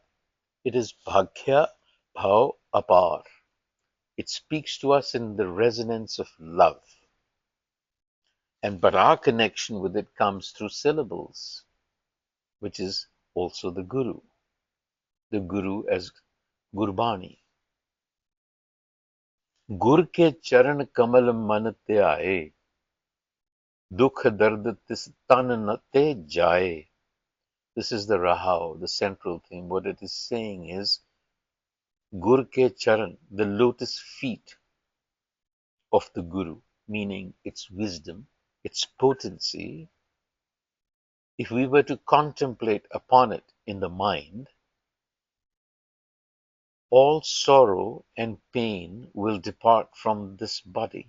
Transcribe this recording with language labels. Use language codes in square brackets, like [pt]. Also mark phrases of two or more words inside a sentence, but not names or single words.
[en] It is [pa] ਭਾਗਯ ਭਾਵ ਅਪਾਰ. [en] It speaks to us in the resonance of love. And but our connection with it comes through syllables, which is also the Guru as Gurbani. [pa] ਗੁਰ ਕੇ ਚਰਨ ਕਮਲ ਮਨ ਤੇ ਆਏ, ਦੁਖ ਦਰਦ ਤਿਸ ਤਨ ਨਾ ਤੇ ਜਾਏ. [en] This is the Rahau, the central theme. What it is saying is, [pa] ਗੁਰ ਕੇ ਚਰਨ, [en] the lotus feet of the Guru, meaning its wisdom, its potency. If we were to contemplate upon it in the mind, all sorrow and pain will depart from this body.